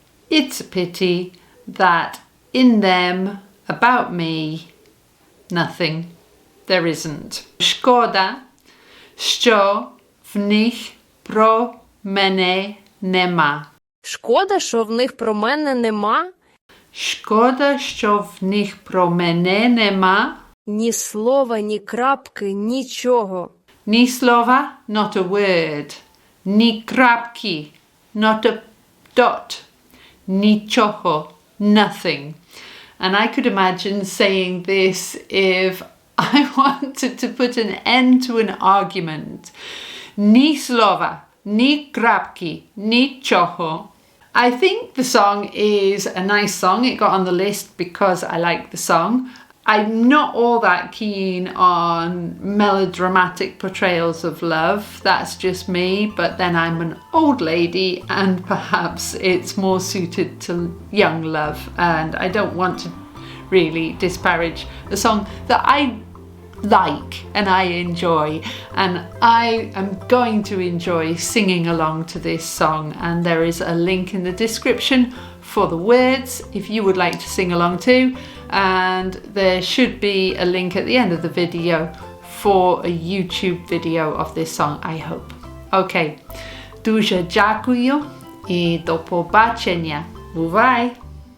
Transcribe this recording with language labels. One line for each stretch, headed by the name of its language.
English: It's a pity that in them, about me, nothing. There isn't.
Ukrainian: Szkoda, що в них про мене нема. Шкода, що в них про мене нема. Шкода, що в них про мене нема. Ні слова, ні крапки, нічого. Ні слова,
English: not a word.
Ukrainian: Ні крапки,
English: not a dot. Нічого, nothing. And I could imagine saying this if I wanted to put an end to an argument.
Ukrainian: Ні слова, ні крапки, нічого.
English: I think the song is a nice song. It got on the list because I like the song. I'm not all that keen on melodramatic portrayals of love. That's just me. But then I'm an old lady and perhaps it's more suited to young love. And I don't want to really disparage a song that I like and I enjoy, and I am going to enjoy singing along to this song, and there is a link in the description for the words if you would like to sing along too, and there should be a link at the end of the video for a YouTube video of this song, I hope.
Ukrainian: Okay, дуже дякую і до побачення. Бувай!